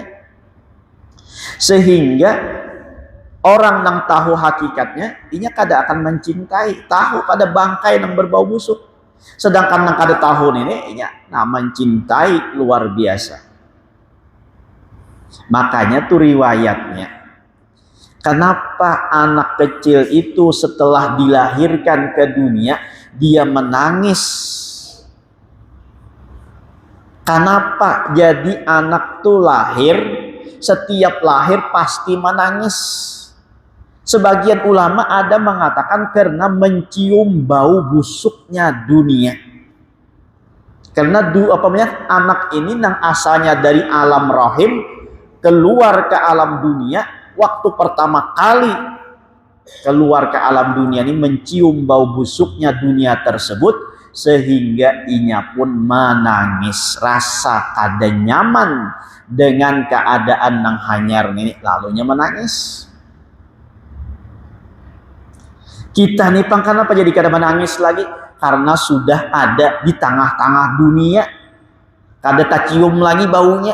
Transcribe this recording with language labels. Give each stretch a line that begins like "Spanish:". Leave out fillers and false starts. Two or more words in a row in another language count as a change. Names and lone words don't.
Banjar: Sehingga orang nang tahu hakikatnya, inya kada akan mencintai, tahu pada bangkai nang berbau busuk. Sedangkan nang kada tahu ini nah mencintai luar biasa. Makanya tuh riwayatnya,
Indonesian: kenapa anak kecil itu setelah dilahirkan ke dunia dia menangis? Kenapa? Jadi anak tuh lahir, setiap lahir pasti menangis. Sebagian ulama ada mengatakan karena mencium bau busuknya dunia. Karena anak ini nang asalnya dari alam rahim keluar ke alam dunia, waktu pertama kali keluar ke alam dunia ini mencium bau busuknya dunia tersebut, sehingga inya pun menangis, rasa
Banjar: kada nyaman
Indonesian: dengan keadaan nang hanyar ini, lalunya menangis.
Banjar: Kita nih kenapa jadi kada menangis lagi? Karena sudah ada di tengah-tengah dunia, kada tercium lagi baunya.